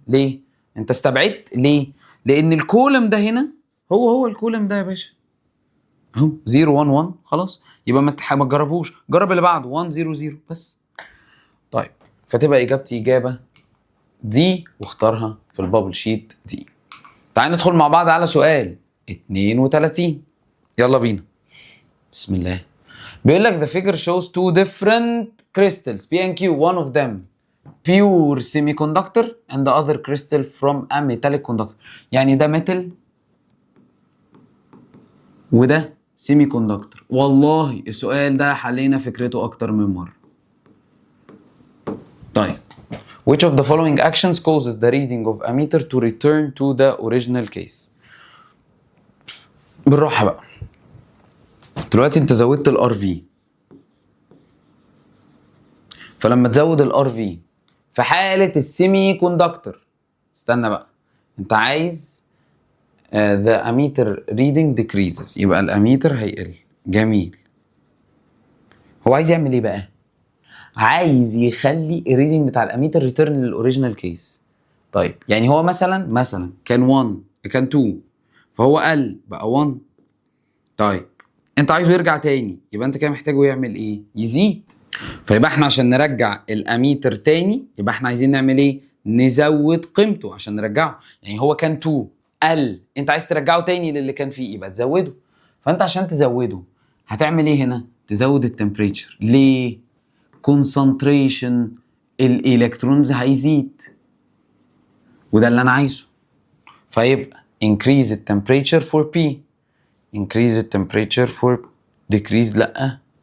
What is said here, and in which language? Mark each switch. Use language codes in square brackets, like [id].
[ar] ليه؟ انت استبعدت ليه؟ لان الكولم ده هنا هو الكولم ده يا باشا اهو 0 1 1 خلاص. يبقى ما تجربوش. جرب اللي بعده 1 0 0 بس. طيب فتبقى اجابتي اجابه دي واختارها في البابل شيت دي. تعال ندخل مع بعض على سؤال 32. يلا بينا. بسم الله. بيقول لك [en] the figure shows two different crystals P and Q. one of them pure semiconductor and the other crystal from a metallic conductor. [ar] يعني ده metal وده سيمي كوندكتور. والله السؤال ده حلينا فكرته اكتر من مره. [en] طيب which of the following actions causes the reading of a meter to return to the original case؟ [ar] بالراحه بقى. دلوقتي انت زودت الار في، فلما تزود الار في في حاله السيمي كوندكتور، استنى بقى، انت عايز [en] the ammeter reading decreases، [ar] يبقى الاميتر هيقل. جميل. هو عايز يعمل ايه بقى؟ عايز يخلي الريدنج بتاع الاميتر ريتيرن للاوريجينال كيس. طيب يعني هو مثلا كان 1 كان 2، فهو قل بقى 1. طيب انت عايزه يرجع تاني، يبقى انت كده محتاجه يعمل ايه؟ يزيد. فيبقى احنا عشان نرجع الاميتر تاني يبقى احنا عايزين نعمل ايه؟ نزود قيمته عشان نرجعه. يعني هو كان 2 قل، انت عايز ترجعه تاني للي كان فيه، يبقى تزوده. فانت عشان تزوده هتعمل ايه هنا؟ تزود التمبريتشر. ليه؟ كونسنتريشن الالكترونز هيزيد، وده اللي انا عايزه. فيبقى [en] increase the temperature for P، increase the temperature for decrease [ar] لا.